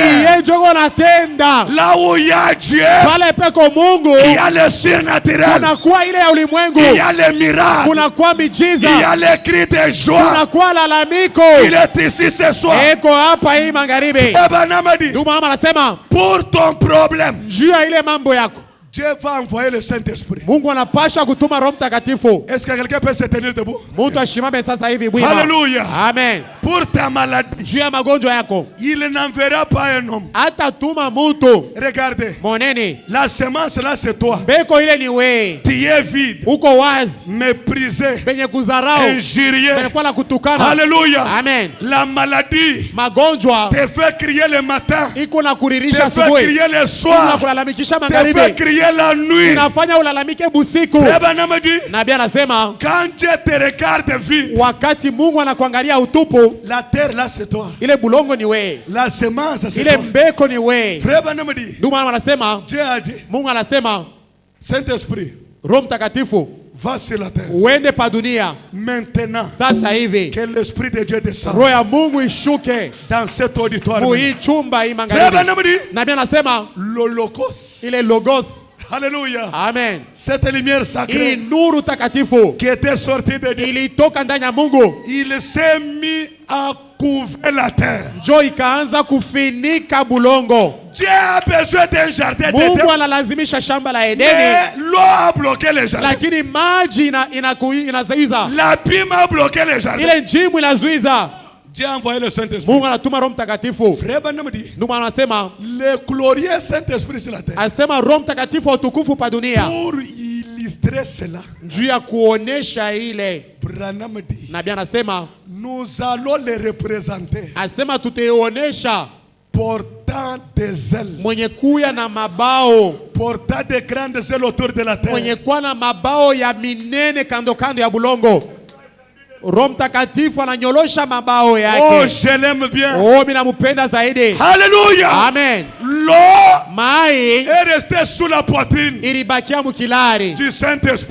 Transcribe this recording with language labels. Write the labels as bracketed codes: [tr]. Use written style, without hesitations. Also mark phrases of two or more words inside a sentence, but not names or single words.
[sw] yeye joko natenda [fr] Là où il y a Dieu, [sw] pale peko Mungu, [fr] il y a le surnaturel. [sw] kunakuwa ile ya ulimwengu, [fr] Il y a les miracles. [sw] kunakuwa [fr] Il y [sw] mijiza, [fr] a les cris de joie. [sw] kunakuwa lalamiko. [fr] Il est ici ce soir. [sw] Eko hapa hii magharibi. [fr] Branham a dit, [sw] Ndugu mama anasema [fr] pour ton problème, [sw] juu ya ile mambo yako [fr] Dieu va envoyer le Saint-Esprit. [sw] Mungu anapasha kutuma Roho Mtakatifu. [fr] Est-ce que quelqu'un peut se tenir debout? [sw] Mtu ashimame sasa hivi bwima. [fr] Hallelujah. [sw] Amen. [fr] pour ta maladie, [sw] juu ya magonjwa yako, [fr] il n'enverra pas un homme. [sw] hatatuma mtu. [fr] Regardez, [sw] Moneni, [fr] la semence là c'est toi. [sw] mbeko ile ni wewe. [fr] Tu es vide, [sw] Uko wazi, [fr] méprisé, [sw] benye kuzarau, [fr] injurié. [sw] benye kwa na kutukana. [fr] Alléluia. [sw] Amen. [fr] La maladie [sw] Magonjwa [fr] te fait crier le matin, [sw] iko na [fr] te [sw] kuririsha [fr] fait [sw] asubuhi, [fr] crier le [sw] iko na [fr] soir, [sw] kulalamikisha [fr] te fait [sw] magharibi, [fr] crier la nuit. [sw] inafanya ulalamike busiku. [fr] Rebana me dit, [sw] Nabii anasema [fr] quand Dieu te regarde vide, [sw] wakati Mungu anakuangalia utupu, [fr] la terre là c'est toi. [sw] ile bulongo ni wewe, [fr] La semence c'est [sw] ile [fr] toi. [sw] mbeko ni wewe. [fr] Rebana me dit, [sw] Ndio maana anasema, [fr] Dieu a dit, [sw] Mungu anasema, [fr] Saint-Esprit, [sw] Roho Mtakatifu [fr] va sur la terre. [sw] uende pa dunia [fr] Maintenant, [sw] sasa hivi, [fr] que l'Esprit de Dieu descende [sw] roho ya Mungu ishuke [fr] dans cet auditoire. [sw] mu hii chumba hii [fr] Rebana [sw] magharibi. [fr] me dit, [sw] Nabii anasema [fr] l'Holocauste. [sw] ile logos, [fr] Alléluia. [sw] amen, [fr] Cette lumière [sw] hii [fr] sacrée [sw] nuru takatifu [fr] qui était sortie de Dieu, [sw] ilitoka ndani ya Mungu, [fr] il s'est mis à couvrir la terre. [sw] njo ikaanza kufinika bulongo. [fr] Dieu a besoin d'un jardin [sw] Mungu [fr] d'Éden, [sw] analazimisha shamba la Edeni, [fr] mais l'eau a bloqué le jardin. [sw] lakini maji inazuiza, [fr] L'abîme a bloqué le jardin. [sw] ile njimu inazuiza. [fr] Dieu a envoyé le Saint-Esprit. [sw] Mungu anatuma Roho Mtakatifu. [fr] Frère Branham dit, [sw] Ndio maana anasema, [fr] le glorieux Saint-Esprit sur la terre. [sw] asema Roho Mtakatifu wa utukufu pa dunia, [fr] Pour illustrer cela, [sw] juu ya kuonesha ile. [fr] Branham dit, [sw] Nabii anasema, [fr] nous allons les représenter [sw] asema tutaionyesha [fr] portant des ailes, [sw] mwenye kuya na mabao, [fr] portant des grandes ailes autour de la [sw] mwenye [fr] terre. [sw] kuwa na mabao ya minene kando kando ya bulongo. Roho Mtakatifu ananyolosha mabao Oh, yake. [fr] je l'aime bien. [sw] Oh, mimi nampenda zaidi. [fr] Alléluia. [sw] Amen. [fr] L'eau [sw] Mai [fr] est restée sous la poitrine [sw] ilibakia mukilari [fr] du Saint-Esprit.